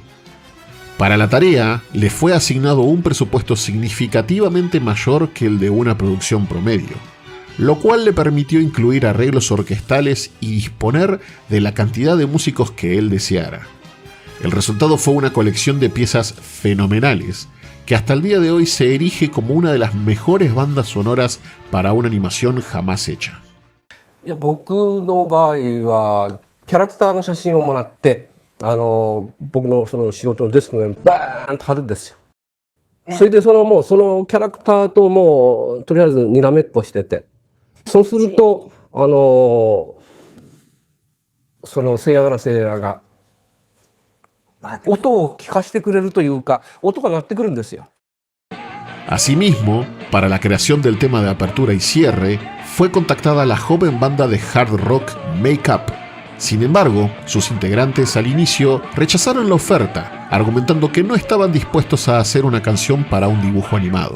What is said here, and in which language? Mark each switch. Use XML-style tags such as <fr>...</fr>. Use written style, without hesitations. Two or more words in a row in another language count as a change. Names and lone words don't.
<es>Para la tarea, le fue asignado un presupuesto significativamente mayor que el de una producción promedio, lo cual le permitió incluir arreglos orquestales y disponer de la cantidad de músicos que él deseara. El resultado fue una colección de piezas fenomenales, que hasta el día de hoy se erige como una de las mejores bandas sonoras para una animación jamás hecha.</es> <ja>いや、僕の場合はキャラクターの写真をもらって、僕のその仕事のデスクの上にバーンと貼るんですよ。それでもうそのキャラクターともうとりあえずにらめっこしてて、そうするとそのセイヤガラセイヤが音を聞かせてくれるというか、音が鳴ってくるんですよ。</ja> <es>Asimismo, para la creación del tema de apertura y cierre, fue contactada la joven banda de</es> <en>hard rock</en> <es>Make Up. Sin embargo, sus integrantes al inicio rechazaron la oferta, argumentando que no estaban dispuestos a hacer una canción para un dibujo animado.</es>